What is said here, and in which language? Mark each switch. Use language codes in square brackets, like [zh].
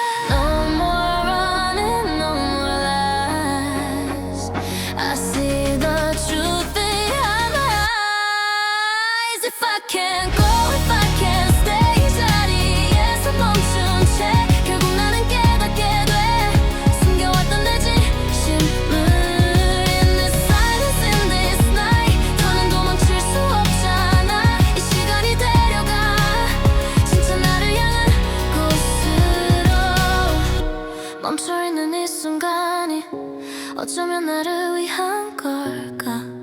[en] No more running, no more lies. I see the truth behind my eyes. If I can't go, if I can't stay, [ko] 이 자리에서 멈춘 채 결국 나는 깨닫게 돼. 숨겨왔던 내 진심을. [en] In this silence, in this night, [ko] 더는 도망칠 수 없잖아. 이 시간이 데려가 진짜 나를 향한 곳으로. 멈춰있는 이 순간이 어쩌면 나를 위한 걸까.